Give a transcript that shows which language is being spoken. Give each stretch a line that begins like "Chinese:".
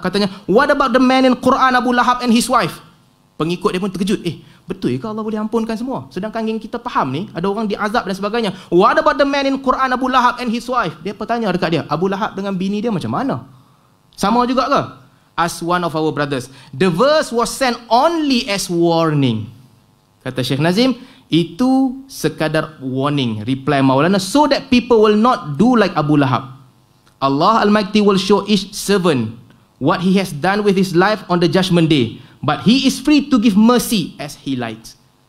Malay: Katanya,
English: what about the man in Quran, Abu Lahab and his wife?
Malay: Pengikut dia pun terkejut. Betul ke Allah boleh ampunkan semua? Sedangkan yang kita faham ni, ada orang diazab dan sebagainya.
English: What about the man in Quran, Abu Lahab and his wife?
Malay: Dia bertanya dekat dia, Abu Lahab dengan bini dia macam mana? Sama juga ke?
English: As one of our brothers. The verse was sent only as warning.
Malay: Kata Syekh Nazim, Itu sekadar
English: warning, reply Maulana, so that people will not do like Abu Lahab. Allah Almighty will show each servant what he has done with his life on the judgment day, but he is free to give mercy as he likes.